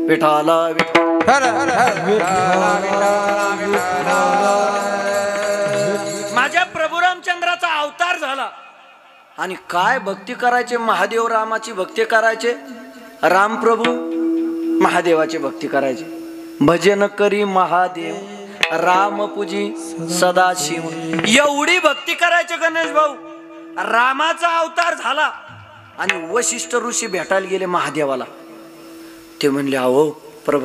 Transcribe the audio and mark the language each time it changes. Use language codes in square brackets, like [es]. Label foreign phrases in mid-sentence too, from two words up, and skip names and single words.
[mr] विठाला माझ्या प्रभू रामचंद्राचा अवतार झाला. झाला आणि काय भक्ती करायचे, महादेव रामाची भक्ती करायचे, रामप्रभू महादेवाची भक्ती करायचे. भजन करी महादेव राम पूजी सदाशिव, एवढी भक्ती करायचे गणेश भाऊ. रामाचा अवतार झाला आणि वशिष्ठ ऋषी भेटायला गेले महादेवाला. ते म्हणले अहो प्रभू